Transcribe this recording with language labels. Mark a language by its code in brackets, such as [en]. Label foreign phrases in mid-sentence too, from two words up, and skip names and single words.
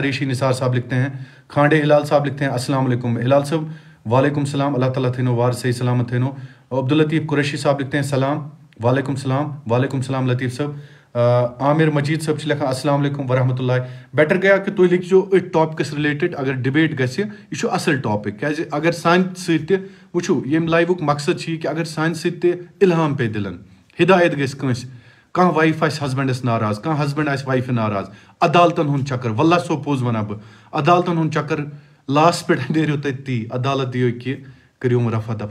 [ur] ریشی نثار صاحب لکھتے ہیں. کھانڈے ہلال صاحب لکھتے ہیں [ar] السلام علیکم. [ks] ہلال صاحب [ar] وعلیکم السلام، [ks] اللہ تعالیٰ تھینو وار صحیح سلامت تھینو. [ur] عبداللطیف قریشی صاحب لکھتے ہیں سلام، [ar] وعلیکم السلام. وعلیکم السلام [ur] لطیف صاحب. عامر مجید صاحب لکھا [ar] السلام علیکم ورحمۃ اللہ. [ks] بیٹر گیا کہ تھی لکھو ات [en] topics related [ks] اگر ڈبیٹ گژھِ، یہ اصل ٹاپک، کیازِ اگر سانہِ سۭتۍ تہِ وٕچھو ییٚمہِ لایوُک مقصد چھُ یہِ کہ اگر سانہِ سۭتۍ تہِ اِلہام پے دِلن، ہدایت گژھِ کٲنٛسہِ، کانٛہہ وایف آسہِ ہسبنڈس ناراض، کانٛہہ ہسبنڈ آسہِ وایفہِ ناراض، عدالتن ہُنٛد چکر، واللہ سو پوٚز ونان بہٕ، عدالتن ہُنٛد چکر لاس پٮ۪ٹھ نیرِو تۄہہِ تی، عدالت دِیو کہِ کٔرِو رفع دفع.